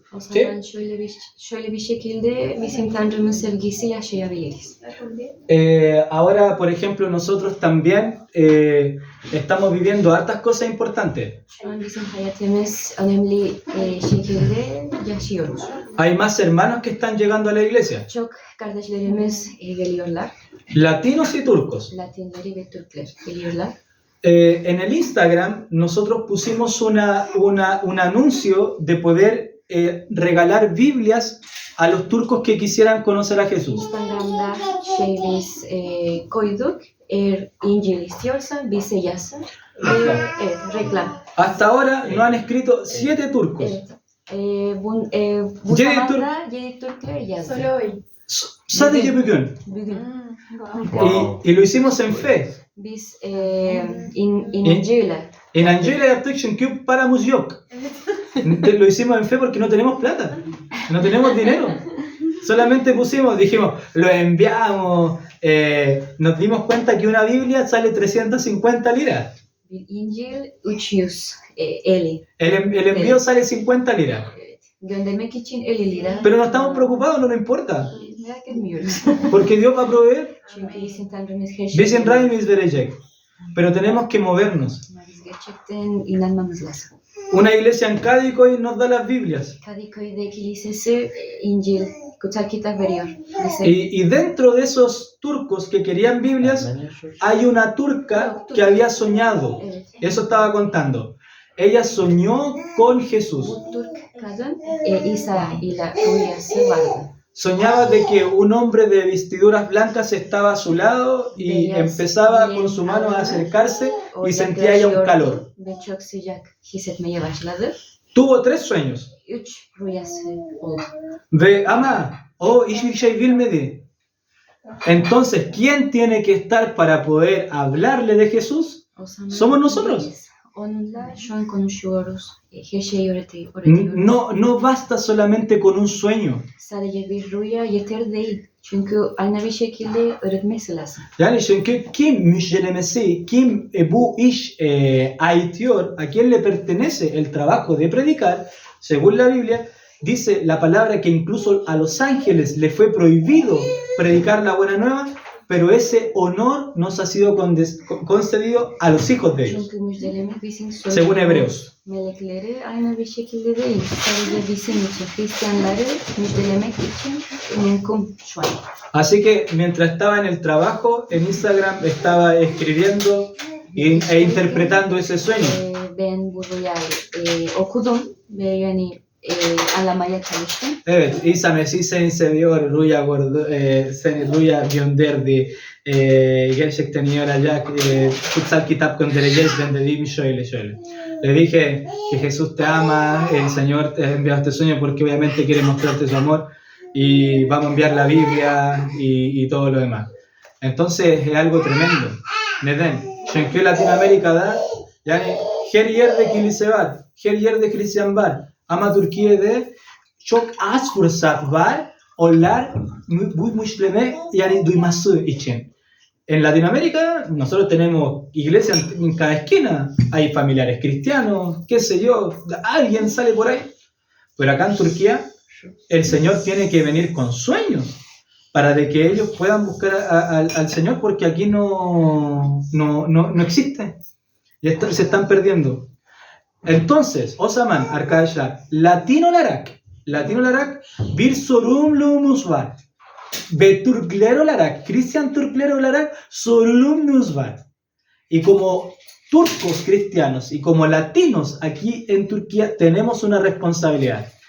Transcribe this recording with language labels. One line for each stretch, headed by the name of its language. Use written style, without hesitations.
Turkish: O zaman şöyle bir şekilde bizim Tanrı'nın sevgisi yaşayabiliriz.
Spanish: Ahora, por ejemplo, nosotros también estamos viviendo hartas cosas importantes.
Turkish: Şu an bizim hayatımız önemli şekilde yaşıyoruz.
Spanish: Hay más hermanos que están llegando a la iglesia,
Turkish: Çok kardeşlerimiz geliyorlar.
Spanish: latinos y turcos.
Turkish: Latinleri ve Türkler geliyorlar.
Spanish: En el Instagram nosotros pusimos un anuncio de poder regalar Biblias a los turcos que quisieran conocer a Jesús.
Turkish: Instagram'da biz koyduk. Eğer İncil istiyorsan bize yazsın. Evet, reklam.
Spanish: Hasta ahora nos han escrito 7 turcos.
Turkish: Evet. Bu Yedi zamanda 7 Türkler yazdı.
Spanish: Solo hoy.
Turkish: Sadece bugün. Bugün.
Spanish: Y lo hicimos en fe.
Turkish: Biz İncil'e En yaptık çünkü paramız yok.
Spanish: Lo hicimos en fe porque no tenemos plata. No tenemos dinero. Solamente pusimos, dijimos, lo enviamos. Nos dimos cuenta que una Biblia sale 350 liras.
Turkish: bir İncil 350.
Spanish: El envío sale 50 liras.
Turkish: Evet. Göndermek için 50 lira.
Spanish: Pero no estamos preocupados, no nos importa.
Turkish: Merak etmiyoruz.
Spanish: Porque Dios va a proveer.
Turkish: Çünkü bizim Tanrımız her şeyi. Bizim Rabbimiz verecek.
Spanish: Pero tenemos que movernos.
Turkish: Ama biz gerçekten inanmamız lazım.
Spanish: Una iglesia en Cádiz hoy nos da las Biblias.
Turkish: Kadıköy'de kilisesi İncil, kutsal kitap veriyor bize.
Spanish: Y dentro de esos turcos que querían Biblias, hay una turca que había soñado.
Turkish: Evet.
Spanish: Eso estaba contando. Ella soñó con Jesús.
Turkish: Bu Türk kadın İsa ile rüyası vardı.
Spanish: Soñaba de que un hombre de vestiduras blancas estaba a su lado y empezaba con su mano a acercarse y sentía ya un calor.
Turkish: Ve çok sıcak hissetmeye başladı.
Spanish: Tuvo 3 sueños.
Turkish: 3 rüyası oldu. Ve ama, hiçbir şey bilmedi.
Spanish: Entonces, ¿quién tiene que estar para poder hablarle de Jesús?
Turkish: O zaman
Spanish: Somos nosotros.
Turkish: biz onunla şu an konuşuyoruz. Her şeyi öğretiyoruz.
Spanish: No basta solamente con un sueño.
Turkish: Sadece bir rüya yeter değil. Çünkü aynı bir şekilde öğretmesi lazım. Yani çünkü kim müjdelemesi, kim bu iş aitiyor,
Spanish: a quién le pertenece el trabajo de predicar, según la Biblia, dice la palabra que incluso a los ángeles le fue prohibido predicar la buena nueva, pero ese honor nos ha sido concedido a los hijos de ellos,
Turkish: Çünkü müjdelemek bizim
Spanish: según Hebreos.
Turkish: Melekleri aynı bir şekilde değil. Sadece bizim için, Hristiyanları müjdelemek için mümkün şu an.
Spanish: Así que mientras estaba en el trabajo, en Instagram estaba escribiendo e interpretando ese sueño.
Turkish: Ben bu rüyayı okudum ve yani anlamaya çalıştım. Evet, İsa Mesih seni seviyor, Rüya gönderdi, gerçekten iyi olacak, kutsal kitap göndereceğiz, ben dediğim şöyle.
Spanish: Le dije que Jesús te ama, el Señor te ha enviado este sueño porque obviamente quiere mostrarte su amor y vamos a enviar la Biblia y todo lo demás. Entonces es algo tremendo.
Turkish: Neden, çünkü Latinoamerika'da yani her yerde kilise var, her yerde Hristiyan var. Ama Türkiye'de çok az fırsat var onlar bu Müslüme yani duyması için.
Spanish: En Latinoamérica nosotros tenemos iglesias en cada esquina, hay familiares cristianos, qué sé yo, alguien sale por ahí. Pero acá en Turquía el Señor tiene que venir con sueños para de que ellos puedan buscar al Señor porque aquí no existe. Y se están perdiendo. Entonces,
Turkish: o zaman arkadaşlar, Latino olarak bir sorumluluğumuz var. Ve Türkler olarak, Hristiyan Türkler olarak sorumluluğumuz var.
Spanish: Y como turcos cristianos y como latinos aquí en Turquía tenemos una responsabilidad.